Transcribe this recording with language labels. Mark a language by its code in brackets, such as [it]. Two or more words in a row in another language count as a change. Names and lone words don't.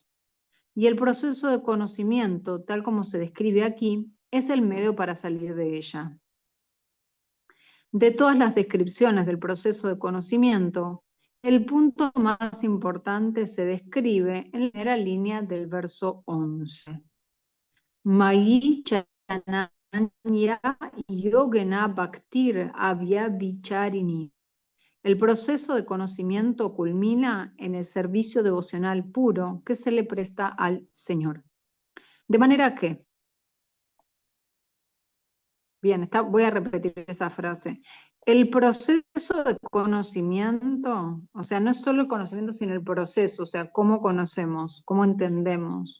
[es] Y el proceso de conocimiento, tal como se describe aquí, es el medio para salir de ella. De todas las descripciones del proceso de conocimiento, el punto más importante se describe en la primera línea del verso 11. [sa] Magi chananya yogena bhaktir avya vicharini. [es] El proceso de conocimiento culmina en el servicio devocional puro que se le presta al Señor. De manera que, bien, voy a repetir esa frase. El proceso de conocimiento, o sea, no es solo el conocimiento, sino el proceso, o sea, cómo conocemos, cómo entendemos.